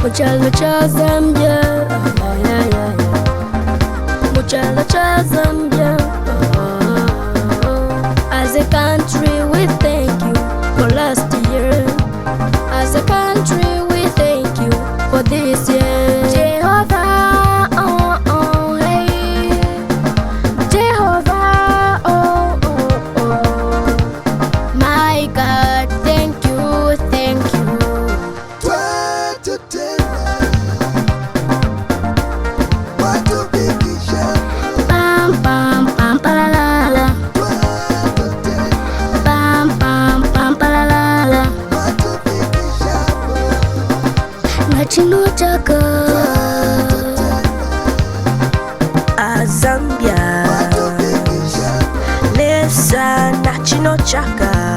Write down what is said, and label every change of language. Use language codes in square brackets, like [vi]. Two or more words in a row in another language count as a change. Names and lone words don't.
[bem] Muchalo cha Zambia, muchalo cha Zambia. [en] As a country, we thank you for last year. As a country, we thank you for this year. Jehovah, oh, oh, hey. Jehovah, oh, oh, oh. My God, thank you, thank you. Pam, pam, pam, pa la la la. Pam, pam, pam, pa la la la. [bem] Nachinotaka Zambia Lesa nachinochaka